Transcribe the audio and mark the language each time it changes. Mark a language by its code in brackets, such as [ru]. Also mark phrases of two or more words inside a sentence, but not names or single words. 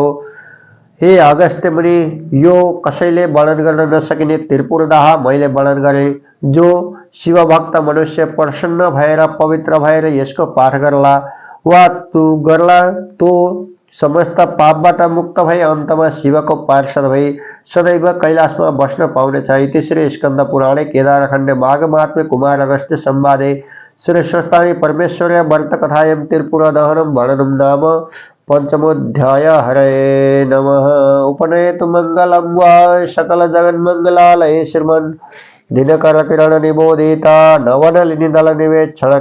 [ne] हे अगस्त्य मुनि, यो कसैले वर्णन गर्न नसकिने त्रिपुरदाह मैले वर्णन गरेँ। जो शिवभक्त मनुष्य प्रसन्न भएर पवित्र भएर यसको पाठ गर्ला वा तो समस्त पापबाट मुक्त भई अन्तमा शिवको पार्षद भई सदैव कैलाशमा बस्न पाउनेछ। [sa] इति श्री स्कन्द पुराणे केदारखण्डे माघ महात्म्ये कुमार अगस्त्य संवादे श्री स्वस्थानी परमेश्वर्य व्रत कथायां त्रिपुर दहनं वर्णनं नाम पंचमोऽध्याय। हरे नमः। उपनयतु मंगलं वा सकल जगन्मंगलालये श्रीमन् दिनकर किरण निबोधिता नवनलिनी दल निवेक्षण